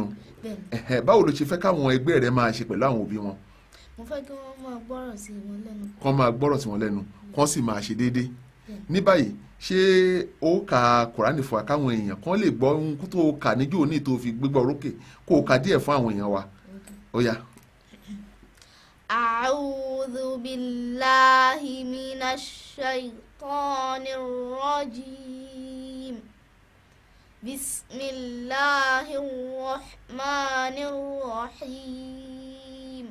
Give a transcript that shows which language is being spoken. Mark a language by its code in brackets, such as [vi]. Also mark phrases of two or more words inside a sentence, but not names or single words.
[yo] Báwo ló ṣe fẹ́ káwọn ẹgbẹ́ rẹ máa ṣe pẹ̀lú àwọn òbí wọn? Mo fẹ́ kí wọ́n máa gbọ́rọ̀ sí wọn lẹ́nu. Kán máa gbọ́rọ̀ sí wọn lẹ́nu kán sì máa ṣe déédéé. Ní báyìí ṣé ó ka Kùránì fún wa káwọn èèyàn kan lè gbọ́ ohun tó kà níjó ní tó fi gbégbá orókè kó o kà díẹ̀ fún àwọn èèyàn wa. Ó yá. [ar] أعوذ بالله من الشيطان الرجيم. بسم الله الرحمن الرحيم.